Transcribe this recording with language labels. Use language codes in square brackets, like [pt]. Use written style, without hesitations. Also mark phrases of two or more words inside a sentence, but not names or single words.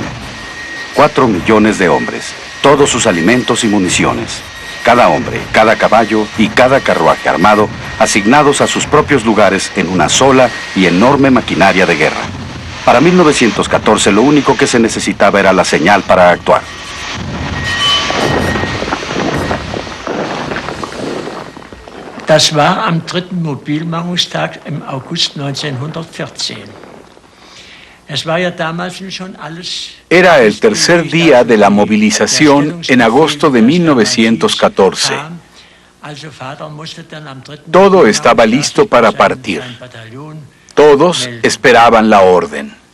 [es] 4 millones de hombres, todos sus alimentos y municiones. Cada hombre, cada caballo y cada carruaje armado asignados a sus propios lugares en una sola y enorme maquinaria de guerra. Para 1914 lo único que se necesitaba era la señal para actuar. [de] Das war am 3. Mobilmachungstag im August 1914. [es] Era el tercer día de la movilización en agosto de 1914. Todo estaba listo para partir. Todos esperaban la orden.